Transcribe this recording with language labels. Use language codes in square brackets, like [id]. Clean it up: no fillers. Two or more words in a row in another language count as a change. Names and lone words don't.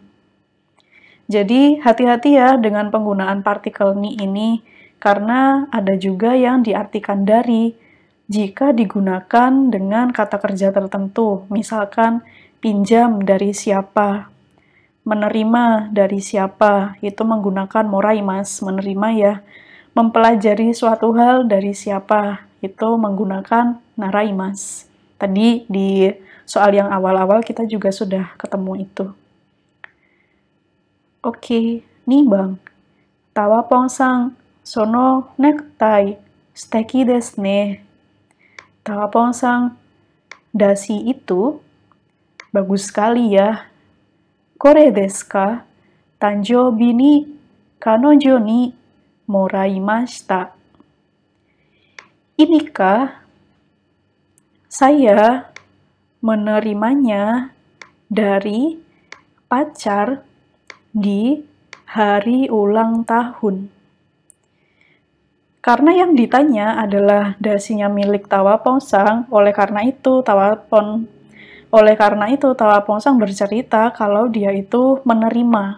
[id] Jadi hati-hati ya dengan penggunaan partikel ni ini, karena ada juga yang diartikan dari jika digunakan dengan kata kerja tertentu, misalkan pinjam dari siapa, menerima dari siapa, itu menggunakan moraimasu, menerima ya, mempelajari suatu hal dari siapa, itu menggunakan naraimasu. Tadi di soal yang awal-awal kita juga sudah ketemu itu. Oke, nih bang, [ja] タワポンさん、そのネクタイ、素敵ですね. [id] Tawapong-san, dasi itu bagus sekali ya. [ja] これですか?誕生日に彼女にもらいました. [id] Inikah saya menerimanya dari pacar di hari ulang tahun? Karena yang ditanya adalah dasinya milik tawapong-san, oleh karena itu tawapong-san bercerita kalau dia itu menerima.